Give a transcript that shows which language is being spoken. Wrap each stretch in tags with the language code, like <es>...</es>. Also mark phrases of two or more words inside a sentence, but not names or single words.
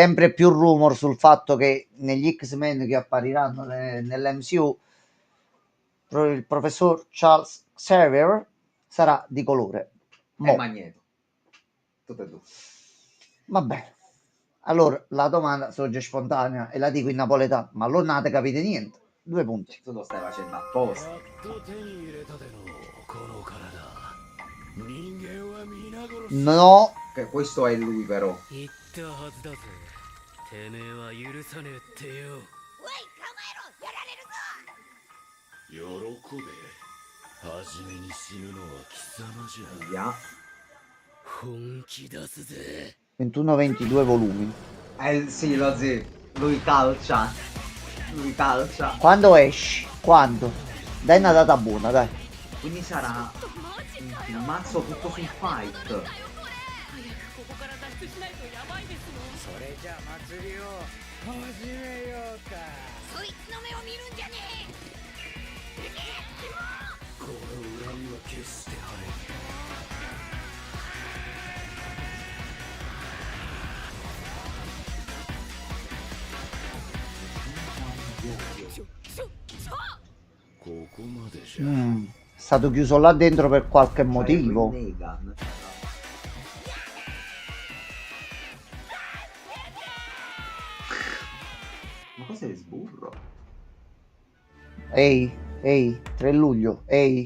<it>sempre più rumor sul fatto che negli X-Men che appariranno nell'MCU il professor Charles Xavier sarà di colore. E Mo, Magneto. Tutte e due. va bene. Allora, la domanda sorge spontanea e la dico in napoletano, ma allora non avete capite niente. Due punti. Tu lo stai facendo apposta.</it> <ja>やっと手に入れたでのこの体人間は皆殺し</ja> <it>No, Che questo è lui però.</it> <ja>言ったはずだぜてめえは許さねえってよ喜べ初めに死ぬのは貴様じゃ</ja> <it>Via.</it> <ja>本気出すぜ</ja> <it>21-22 volumi. Sì, lo zio. Lui calcia. Lui calcia. Quando esci? Quando? Dai una data buona, dai. Quindi sarà un filmazzo tutto sul fight.</it> <ja>早くここから脱出しないとやばいですのそれじゃあ祭りを始めようかそいつの目を見るんじゃねこの恨みは決して晴れん ここまでじゃ</ja> <it>È stato chiuso là dentro per qualche C'è motivo. Rinnegan. Ma cos'è sburro? Ehi, ehi, 3 luglio, ehi.</it>